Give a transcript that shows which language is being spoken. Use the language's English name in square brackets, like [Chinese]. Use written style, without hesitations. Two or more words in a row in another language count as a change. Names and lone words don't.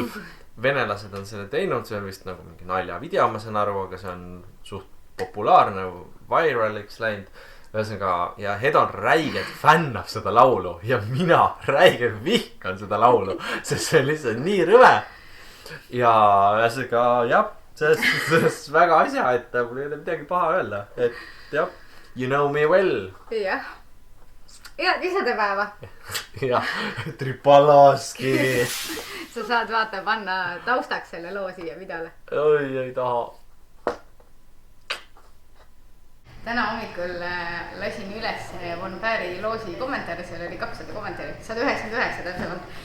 [Estonian] Venelased on selle teinud, see on vist nagu mingi naljavideo, ma saan aru, aga see on suht populaarne, viraliks läinud. Ühesõnaga, ja Hedon räigelt fännab seda laulu ja mina räigelt vihkan seda laulu, sest see on lihtsalt nii rõve. Ja ühesõnaga, jah, sellest väga asja, et mul ei ole midagi paha öelda, et jah. [English] You know me well. [Estonian] Jah. Head isadepäeva. Jah, Tripaloski. Sa saad vaata panna taustaks selle loo siia videole. Oi, ei taha. Täna hommikul lasin üles Von Bäri loosi kommentaari, seal oli 200 kommentaari, 199 täpsemalt.